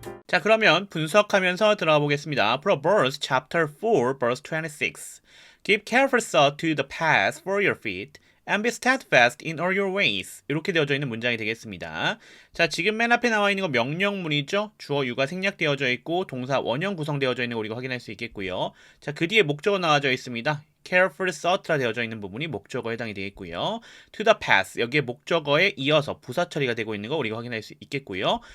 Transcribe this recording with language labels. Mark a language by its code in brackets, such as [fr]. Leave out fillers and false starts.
[ko] 자, 그러면 분석하면서 들어가 보겠습니다. [en] Proverbs chapter 4 verse 26. Give careful thought to the path for your feet and be steadfast in all your ways. [ko] 이렇게 되어져 있는 문장이 되겠습니다. 자, 지금 맨 앞에 나와 있는 거 명령문이죠. 주어 유가 생략되어져 있고 동사 원형 구성되어져 있는 거 우리가 확인할 수 있겠고요. 자, 그 뒤에 목적어 나와져 있습니다. [en] careful thought [ko] 라 되어져 있는 부분이 목적어에 해당이 되겠고요. [en] to the path [ko] 여기에 목적어에 이어서 부사 처리가 되고 있는 거 우리가 확인할 수 있겠고요.